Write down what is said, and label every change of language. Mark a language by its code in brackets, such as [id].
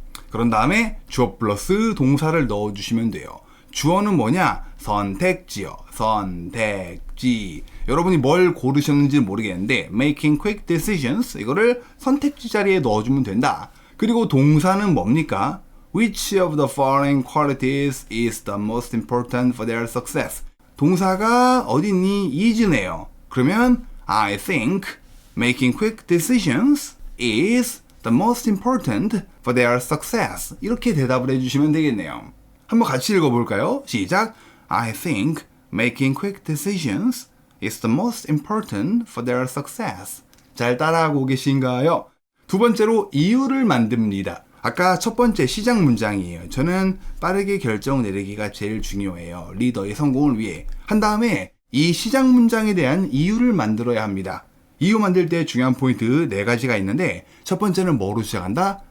[ko] 그런 다음에 주어 플러스 동사를 넣어 주시면 돼요. 주어는 뭐냐? 선택지요. 선택지. 여러분이 뭘 고르셨는지 모르겠는데 [en] making quick decisions, [ko] 이거를 선택지 자리에 넣어주면 된다. 그리고 동사는 뭡니까? [en] Which of the following qualities is the most important for their success? [ko] 동사가 어딨니? is네요. 그러면 [en] I think making quick decisions is the most important for their success. [ko] 이렇게 대답을 해주시면 되겠네요. 한번 같이 읽어볼까요? 시작. [en] I think making quick decisions is the most important for their success. [ko] 잘 따라하고 계신가요? 두 번째로 이유를 만듭니다. 아까 첫 번째 시작 문장이에요. 저는 빠르게 결정 내리기가 제일 중요해요. 리더의 성공을 위해. 한 다음에 이 시작 문장에 대한 이유를 만들어야 합니다. 이유 만들 때 중요한 포인트 4가지가 있는데 첫 번째는 뭐로 시작한다?